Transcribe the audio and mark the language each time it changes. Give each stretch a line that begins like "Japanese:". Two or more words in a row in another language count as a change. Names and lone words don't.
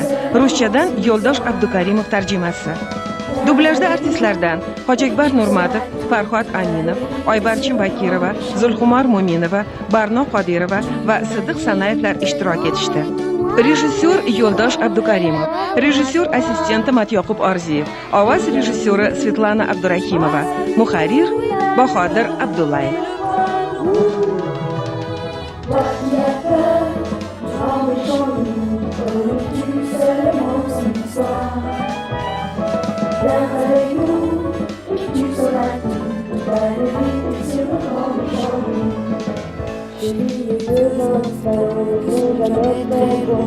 Uzbek: Ruschadan Yo'ldosh Abdukarimov tarjimasi. Dublajda artistlardan Hojiakbar Nurmatov, Farhod Aminov, Oybarchin Bakirova, Zulxumor Mo'minova, Barno Qodirova va Sidiq Sanayevlar ishtirok etishdi. Rejissyor Yo'ldosh Abdukarimov, rejissyor assistenti Matyoqub Orziyev, ovoz rejissyori Svetlana Abdurahimova, muharrir Bahodir Abdullayev.
French: Viens avec nous et tu sauras tout. La vérité sur le grand méchant loup. J'ai mis les 2 enfants, ils sont jamais très bons.